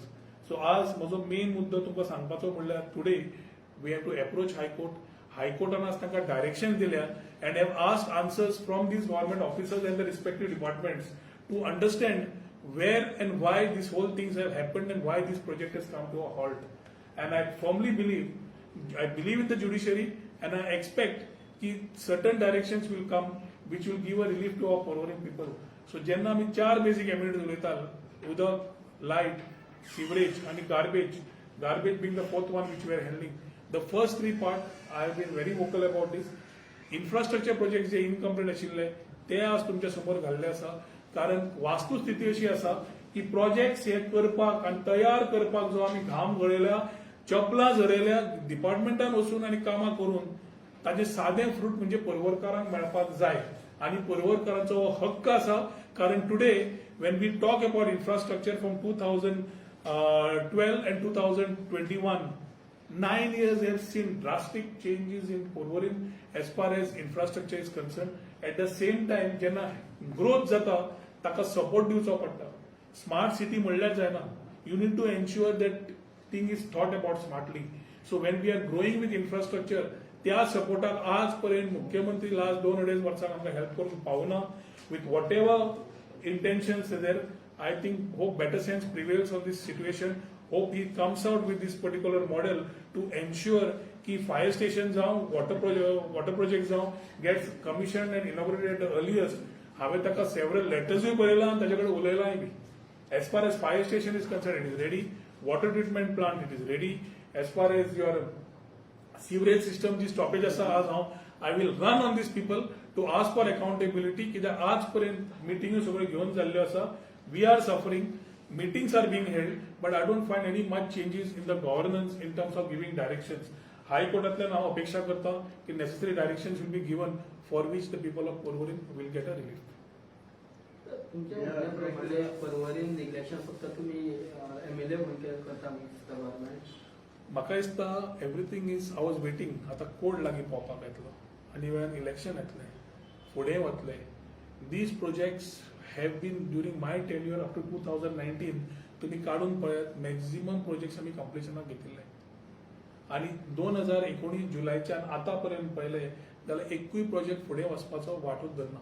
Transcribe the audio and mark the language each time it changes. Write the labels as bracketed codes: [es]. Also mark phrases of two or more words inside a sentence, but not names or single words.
[kok] So आज म्हजो मेन मुद्दो तुमकां सांगपाचो म्हणल्यार टुडे [en] we have to approach high court. High courtan [kok] आज तांकां डायरेक्शन दिल्या [en] and have asked answers from these government officers and the respective departments to understand where and why these whole things have happened and why this project has come to a halt. And I firmly believe in the judiciary, and I expect that certain directions will come which will give a relief to our Porvorim people. [kok] So जेन्ना आमी 4 [en] basic amenities [kok] उलयता, उदक, लायट, सीवरेज आणि [en] garbage being the fourth one which we are handling. The first 3 part I have been very vocal about this. Infrastructure projects [kok] जे इनकम्प्लीट आशिल्ले ते आज तुमच्या समोर घाल्ले आसा, कारण वास्तुस्थिती अशी आसा की प्रोजेक्ट्स हे करपाक आणि तयार करपाक जो आमी घाम गळयला, चपलां झरयल्या डिपार्टमेंटान वचून आनी कामां करून ताजें सादें फ्रूट म्हणजे पर्वरकारांक मेळपाक जाय. आनी पर्वरकारांचो हो हक्क आसा, कारण [en] today when we talk about infrastructure from 2012 and 2021, 9 years have seen drastic changes in Porvorim as far as infrastructure is concerned. At the same time, [kok] जेन्ना growth जाता ताका support दिवचो पडटा. [en] Smart city [kok] म्हणल्यार जायना. [en] You need to ensure that thing is thought about smartly. So when we are growing with infrastructure, [kok] त्या सपोर्टाक आजपर्यंत मुख्यमंत्री लास्ट 2-2.5 वर्सांक आमकां हेल्प करून पावना. [en] With whatever intentions are there, I think hope better sense prevails on this situation. Hope he comes out with this particular model to ensure कि fire stations जावं water projects जावं gets commissioned and inaugurated at the earliest. [kok] हांवें ताका [en] several lettersय [kok] बरयला आनी ताचे कडेन उलयलाय बी. [en] As far as fire station is concerned, it is ready. Water treatment plant, it is ready. As far as your sewerage system [kok] जी stoppage आसा आज हांव [en] I will run on these people to ask for accountability [kok] कित्याक आजपर्यंत मिटिंग्यो सगळ्यो घेवन जाल्ल्यो आसा. [en] We are suffering. Meetings are being held, but I don't find any much changes in the governance in terms of giving directions. [kok] High Court'तल्यान हांव अपेक्षा करता की [en] necessary directions will be given for which the people of Porvorim will get a relief. [mr] तुमच्या म्हणण्याप्रमाणे परवरीन इलेक्शन फक्त तुम्ही एमएलए म्हणून करता गव्हर्नमेंट. [kok] म्हाका दिसता [en] everything is I was waiting [kok] आतां कोड लागीं पावपाक येतलो आनी वेळान इलेक्शन येतलें फुडें वतलें. [en] these projects have been during my tenure up to 2019 [kok] तुमी काडून पळयात [en] maximum projects [kok] आमी कंप्लिशनाक घेतिल्ले आनी 2019 जुलायच्यान आतां पर्यंत पळयलें जाल्यार एकूय प्रोजेक्ट फुडें वचपाचो वाटूच धरना.